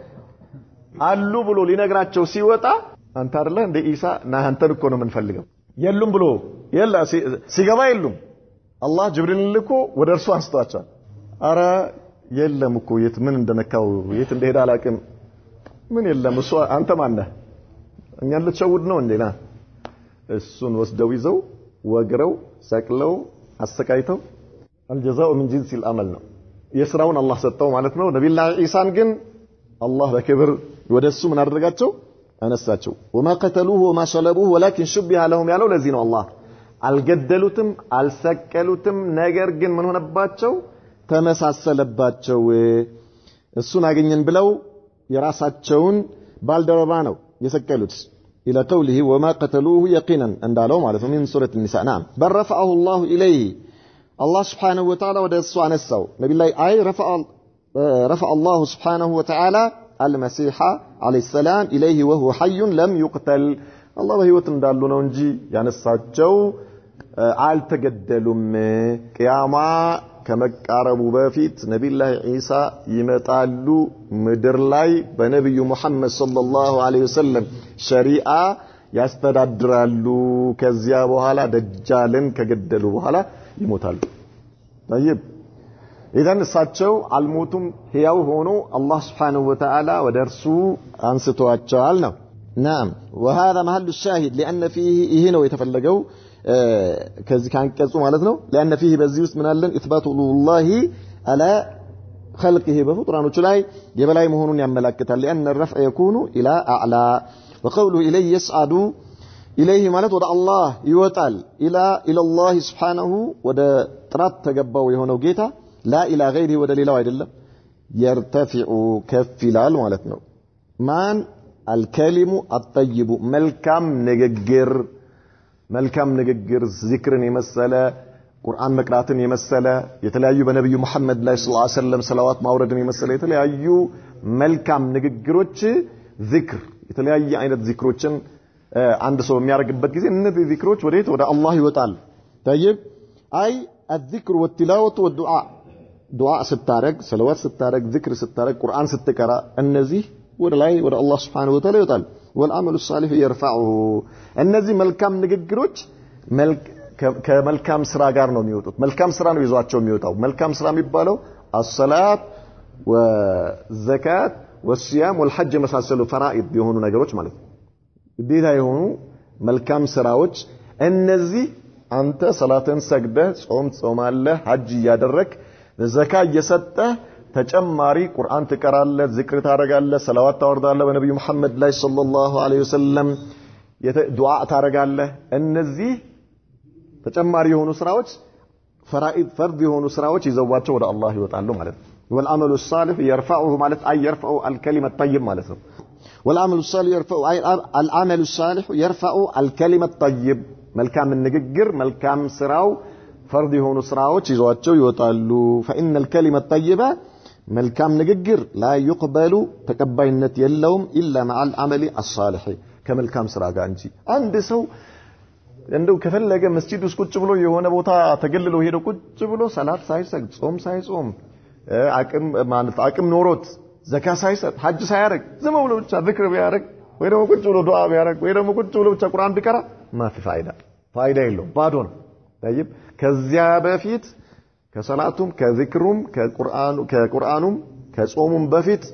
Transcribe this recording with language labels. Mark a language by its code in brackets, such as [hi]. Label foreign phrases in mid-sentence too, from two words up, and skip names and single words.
[am] አሉ ብሎ ሊነግራቸው ሲወጣ አንተ አይደለ እንደ ኢሳ ና አንተን እኮ ነው የምንፈልገው የሉም ብሎ ሲገባ የሉም። አላህ ጅብሪልን ልኮ ወደ እርሱ አንስቷቸዋል። አረ የለም እኮ የት ምን እንደነካው የት እንደሄደ አላቅም። ምን የለም እሱ አንተ ማን ነህ? እኛን ልትሸውድ ነው እንዴና? እሱን ወስደው ይዘው ወግረው ሰቅለው አሰቃይተው [ar] الجزاء من جنس العمل [am] ነው የሥራውን አላህ ሰጠው ማለት ነው። ነብዩላህ ኢሳን ግን አላህ በክብር ወደሱ ምን አደረጋቸው? አነሳቸው። [ar] وما قتلوه وما صلبوه ولكن شبه لهم [am] ያለው ለዚህ ነው። አላህ አልገደሉትም አልሰቀሉትም፣ ነገር ግን ምን ሆነባቸው? ተመሳሰለባቸው። እሱን አገኘን ብለው የራሳቸውን ባልደረባ ነው የሰቀሉት። [ar] الى قوله وما قتلوه يقينا [am] እንዳለው ማለት ነው [ar] من سوره النساء. نعم بل رفعه الله اليه الله سبحانه وتعالى [am] ወደ እሱ አነሳው። [ar] ነብዩላህ رفع الله سبحانه وتعالى المسيح عليه السلام اليه وهو حي لم يقتل. [am] الله በህይወት እንዳሉ ነው እንጂ ያነሳቸው አልተገደሉም። ቂያማ ከመቃረቡ በፊት ነብዩላህ ኢሳ ይመጣሉ ምድር ላይ በነብዩ መሐመድ [ar] صلى الله عليه وسلم [am] ሸሪዓ ያስተዳድራሉ። ከዚያ በኋላ ደጃልን ከገደሉ በኋላ ይሞታሉ። [ar] طيب اذا [am] እሳቸው አልሞቱም ሕያው ሆኖ አላህ [ar] سبحانه وتعالى [am] ወደ እርሱ አንስቷቸዋል ነው። [ar] نعم وهذا محل الشاهد لان فيه [am] ይሄ ነው የተፈለገው ከዚህ ካንቀጹ ማለት ነው። [ar] لان فيه [am] በዚህ ውስጥ ምን አለን? [ar] اثبات الله على خلقه [am] በፍጡራኖቹ ላይ የበላይ መሆኑን ያመለክታል። [ar] لان الرفع يكون الى اعلى وقوله اليه يصعد اليه [am] ማለት ወደ አላህ ይወጣል። [ar] الى الله سبحانه [am] ወደ ጥራት ተገባው የሆነው ጌታ [ar] لا الى غيره [am] ወደ ሌላው አይደለም። يرتفع ከፍ ይላል ማለት ነው። ማን [ar] الكلم الطيب [am] መልካም ንግግር ዚክርን የመሰለ ቁርአን መቅራትን የመሰለ የተለያዩ በነብዩ መሐመድ ላይ [ar] صلى الله عليه وسلم [am] ሰላዋት ማውረድን የመሰለ የተለያዩ መልካም ንግግሮች ዚክር የተለያየ አይነት ዚክሮችን አንድ ሰው የሚያደርግበት ጊዜ እነዚህ ዚክሮች ወዴት ወደ አላህ ይወጣል። طيب አይ [ar] الذكر والتلاوه والدعاء [am] ዱዓ ስታረግ ሰላዋት ስታረግ ዚክር ስታረግ ቁርአን ስትቀራ እነዚህ ወደ ላይ ወደ አላህ [ar] سبحانه وتعالى [am] ይወጣል። [ar] والعمل الصالح يرفعه [am] እነዚህ መልካም ንግግሮች ከመልካም ስራ ጋር ነው የሚወጡት። መልካም ስራ ነው ይዟቸው የሚወጣው። መልካም ስራ የሚባለው [ar] الصلاه والزكاه والصيام والحج [am] መሳሰሉ ፈራኢድ የሆኑ ነገሮች ማለት ነው። ግዴታ የሆኑ መልካም ስራዎች እነዚህ አንተ ሰላትን ሰግደህ ጾም ጾማለህ ሐጅ ያደረክ ዘካ እየሰጠህ ተጨማሪ ቁርአን ትቀራለህ ዚክር ታረጋለህ ሰላዋት ታወርዳለህ በነብዩ መሐመድ ላይ [ar] صلى الله عليه وسلم [am] ዱዓ ታረጋለህ። እነዚህ ተጨማሪ የሆኑ ስራዎች ፈራኢድ ፈርድ የሆኑ ስራዎች ይዘዋቸው ወደ አላህ ይወጣሉ ማለት ነው። [ar] والعمل الصالح يرفعه [am] ማለት አይ [ar] يرفع الكلمه الطيب [am] ማለት ነው። [ar] والعمل الصالح يرفع العمل الصالح يرفع الكلمه الطيب [am] መልካም ንግግር መልካም ስራው ፈርድ የሆኑ ስራዎች ይዘዋቸው ይወጣሉ። [ar] فإن الكلمه الطيبه [am] መልካም ንግግር [ar] لا يقبل [am] ተቀባይነት የለውም [ar] إلا مع العمل الصالح [am] ከመልካም ስራ ጋር እንጂ። አንድ ሰው እንደው ከፈለገ መስጂድ ውስጥ ቁጭ ብሎ የሆነ ቦታ ተገልሎ ሄዶ ቁጭ ብሎ ሰላት ሳይሰግድ ጾም ሳይጾም አቅም ኖሮት ዘካ ሳይሰጥ ሐጅ ሳያረግ ዝም ብሎ ብቻ ዚክር ቢያረግ ወይ ደግሞ ቁጭ ብሎ ዱዓ ቢያረግ ወይ ደግሞ ቁጭ ብሎ ብቻ ቁርአን ቢቀራ ማፊ ፋይዳ የለውም ባዶ ነው። طيب ከዚያ በፊት ከሰላቱም ከዚክሩም ከቁርአኑም ከጾሙም በፊት ምን ያስፈልጋል?